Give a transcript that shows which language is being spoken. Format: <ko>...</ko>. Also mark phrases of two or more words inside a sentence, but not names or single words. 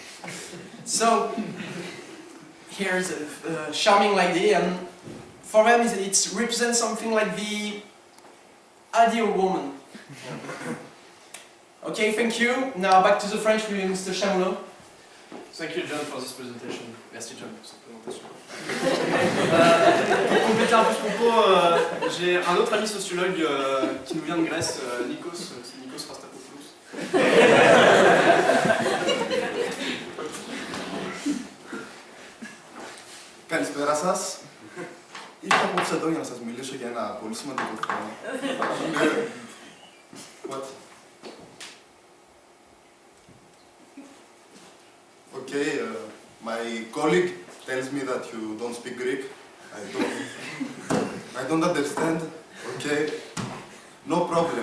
<en>So here's a charming lady, and for them it represents something like the ideal woman. Okay, thank you. Now back to the French with Mr. Chameron. Thank you, John, for this presentation.</en> <fr>Merci, John, pour cette présentation. Pour compléter un peu ce propos, j'ai un autre ami sociologue qui nous vient de Grèce, Nikos, c'est Nikos Rastapopoulos.</fr> <el>Καλησπέρα σας. Ήρθα απόψε εδώ για να σας μιλήσω για ένα πολύ σημαντικό θέμα.</el> <en>What? Okay, my colleague tells me that you don't speak Greek. I don't understand. Okay, no problem.</en>